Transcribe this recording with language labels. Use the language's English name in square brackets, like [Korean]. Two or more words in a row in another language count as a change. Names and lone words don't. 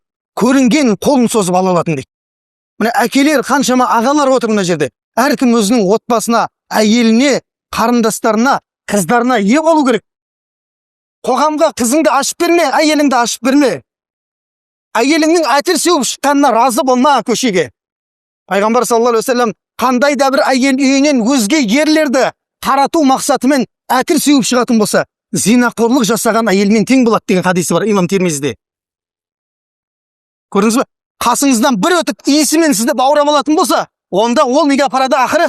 [Kazakh] Көрінген қолын созып ала алатын дейді. Міне әкелер, қаншама ағалар отыр мына жерде. Әркім өзінің отбасына, әйеліне, қарындастарына, қыздарына ие болу керек. Қоғамға қызыңды ашып берме, әйеліңді ашып берме. Әйеліңнің әтір сеуіп шыққанына разы болма көшеге. Пайғамбар [Arabic] صلى الله عليه وسلم [Kazakh] қандай да бір әйел үйінен өзге ерлерді тарату мақсатымен әтір сеуіп шығатын болса, зинақорлық жасаған әйелмен тең болады деген хадисі бар имам Тирмизиде. Көрдіңіз ба? Қасыңыздан бір өтіп иісімен сізді баурап алатын болса, онда ол неге апарады ақыры?